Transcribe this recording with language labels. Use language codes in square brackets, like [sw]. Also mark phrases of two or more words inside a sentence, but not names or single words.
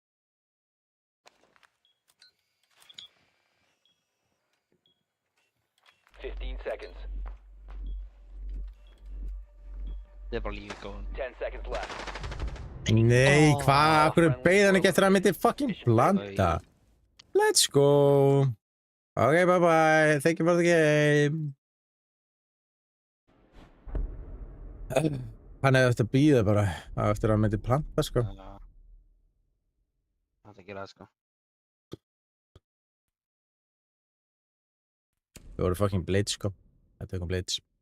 [en] Seconds. [is] Það er bara lífið góðan. [en] 10 seconds left. [is] Nei, hvað? Akkur beið hann ekki eftir að hann myndi fucking blanda? [en] Let's go. Ok, bye bye. Thank you for the game. [is] Hann hefði eftir að bíða bara eftir að hann myndi planta, sko. Það er ekki ræð, sko. Það voru [en] fucking blades, [is] sko. Þetta er eitthvað blades.